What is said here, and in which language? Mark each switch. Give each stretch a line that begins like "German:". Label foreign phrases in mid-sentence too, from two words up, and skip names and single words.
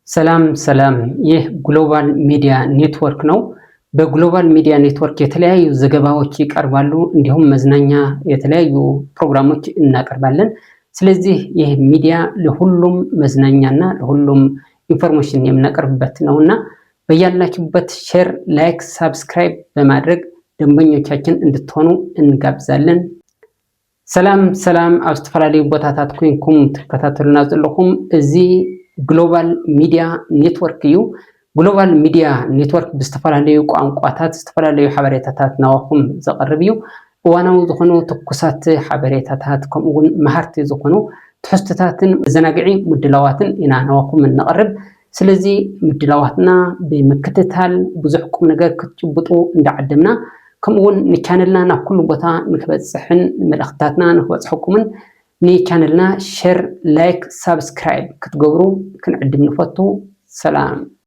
Amharic: ሰላም ሰላም፣ ይህ ግሎባል ሚዲያ ኔትወርክ ነው። በግሎባል ሚዲያ ኔትወርክ የተለያዩ ዘገባዎች ይቀርባሉ፣ እንዲሁም መዝናኛ የተለያዩ ፕሮግራሞች እናቀርባለን። ስለዚህ ይህ ሚዲያ ለሁሉም መዝናኛና ለሁሉም ኢንፎርሜሽን የምናቀርብበት ነውና በያላችሁበት ሼር፣ ላይክ፣ ሳብስክራይብ በማድረግ ደንበኞቻችን እንድትሆኑ እንጋብዛለን።
Tigrinya: ሰላም ሰላም፣ ኣብ ዝተፈላለዩ ቦታታት ኮይንኩም ትከታተሉና ዘለኹም እዚ ግሎባል ሚዲያ ኔትወርክ እዩ። ግሎባል ሚዲያ ኔትወርክ ብዝተፈላለዩ ቋንቋታት ዝተፈላለዩ ሓበሬታታት ናባኹም ዘቕርብ እዩ። እዋናዊ ዝኾኑ ትኩሳት ሓበሬታታት ከምኡውን መሃርቲ ዝኾኑ ትሕዝቶታትን መዘናግዒ ምድላዋትን ኢና ናባኹም ነቕርብ። ስለዚ ምድላዋትና ብምክትታል ብዙሕ ቁም ነገር ክትጭብጡ እንዳዓደምና ከምኡውን ንቻነልና ናብ ኩሉ ቦታ ንክበፅሕን መልእኽትታትና ንክበፅሐኩምን ንቻነልና ሼር፣ ላይክ፣ ሳብስክራይብ ክትገብሩ ክንዕድም ንፈቱ። ሰላም